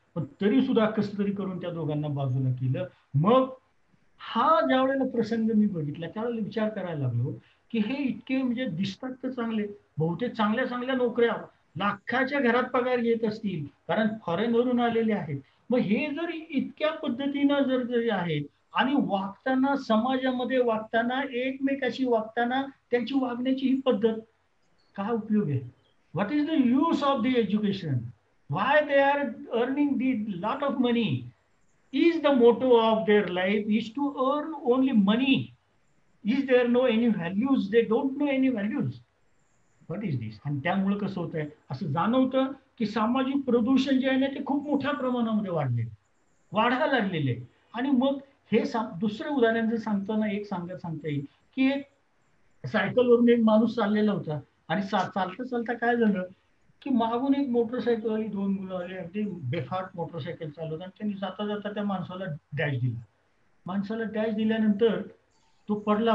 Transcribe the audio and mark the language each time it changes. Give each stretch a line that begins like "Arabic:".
Marathi: पण तरी सुद्धा कसं तरी करून त्या दोघांना बाजूला केलं. मग हा ज्या वेळेला प्रसंग मी बघितला त्यावेळेला विचार करायला लागलो की हे इतके म्हणजे दिसतात तर चांगले, बहुतेक चांगल्या नोकऱ्या, लाखाच्या घरात पगार घेत असतील कारण फॉरेनवरून आलेले आहेत. मग हे जर इतक्या पद्धतीनं जरी आहेत आणि वागताना समाजामध्ये वागताना एकमेकाशी वागताना त्यांची वागण्याची ही पद्धत, काय उपयोग आहे?
English: What is the use of the education? Why they are earning the lot of money? Is the motto of their life is to earn only money? Is there no any values? They don't know any values. What is this?
Marathi: आणि त्यामुळे कसं होतंय असं जाणवतं की सामाजिक प्रदूषण जे आहे ना ते खूप मोठ्या प्रमाणामध्ये वाढायला लागलेले. आणि मग हे दुसरं उदाहरण जर सांगताना एक सांगता येईल की एक सायकलवरून एक माणूस चाललेला होता आणि चालता काय झालं की मागून एक मोटरसायकल आली, दोन मुलं आली, अगदी बेफाट मोटरसायकल चालवत आणि त्यांनी जाता त्या माणसाला डॅश दिला. माणसाला डॅश दिल्यानंतर तो पडला.